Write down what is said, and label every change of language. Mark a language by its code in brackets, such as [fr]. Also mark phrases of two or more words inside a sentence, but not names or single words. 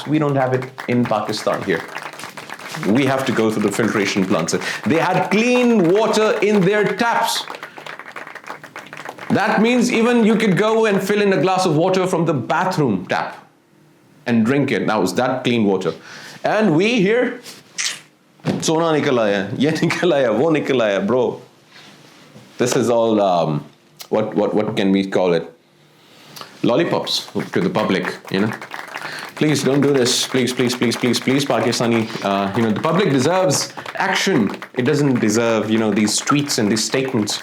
[en] We don't have it in Pakistan here. We have to go through the filtration plants. They had clean water in their taps. That means even you could go and fill in a glass of water from the bathroom tap and drink it. Now, is that clean water? And we here, [ur] سونا نکل آیا، یہ نکل آیا، وہ نکل آیا, [en] bro. This is all, what can we call it? Lollipops to the public, Please don't do this. Please, Pakistani. The public deserves action. It doesn't deserve, these tweets and these statements.